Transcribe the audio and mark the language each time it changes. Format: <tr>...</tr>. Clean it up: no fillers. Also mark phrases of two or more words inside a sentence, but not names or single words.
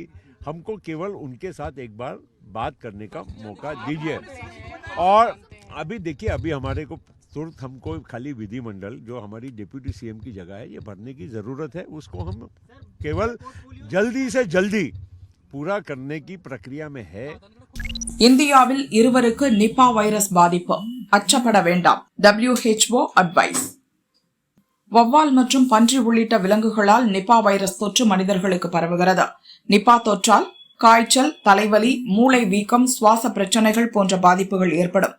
<hi>हमको केवल उनके साथ एक बार बात करने का मौका दीजिए। और अभी देखिए, अभी हमारे को तुरंत हमको खाली विधिमंडल जो हमारी</hi> <en>deputy CM</en> <hi>की जगह है ये भरने की जरूरत है, उसको हम केवल जल्दी से जल्दी पूरा करने की प्रक्रिया में है।</hi> <ta>இந்தியாவில் இருவருக்கு நிபா வைரஸ் பாதிப்பு, அச்சப்பட வேண்டாம். WHO அட்வைஸ். வௌவால் மற்றும் பன்றி உள்ளிட்ட விலங்குகளால் நிபா வைரஸ் தொற்று மனிதர்களுக்கு பரவுகிறது. நிபா தொற்றால் காய்ச்சல், தலைவலி, மூளை வீக்கம், சுவாச பிரச்சனைகள் போன்ற பாதிப்புகள் ஏற்படும்.</ta>